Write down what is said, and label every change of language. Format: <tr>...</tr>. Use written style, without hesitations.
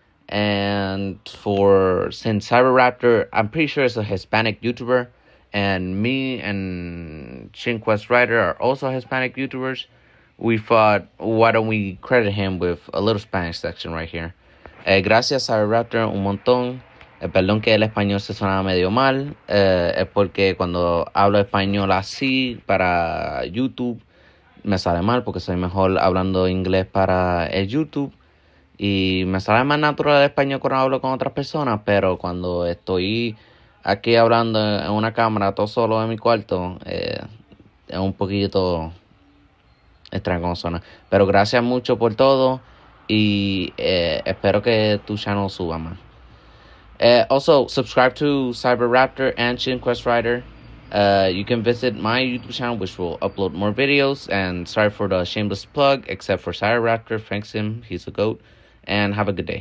<en>And since Cyberraptor, I'm pretty sure is a Hispanic YouTuber, and me and Quest Rider are also Hispanic YouTubers, we thought, why don't we credit him with a little Spanish section right here.</en> <es>Gracias Cyberraptor un montón. Perdón que el español se sonaba medio mal, es porque cuando hablo español así para YouTube me sale mal porque soy mejor hablando inglés para el YouTube y me sale más natural el español cuando hablo con otras personas, pero cuando estoy aquí hablando en una cámara todo solo en mi cuarto es un poquito extraño como suena. Pero gracias mucho por todo y espero que tu channel suba más.</es> <en>Also, subscribe to CyberRaptor and ShinQuest Rider. You can visit my YouTube channel, which will upload more videos. And sorry for the shameless plug, except for CyberRaptor. Thanks him, he's a goat. And have a good day.</en>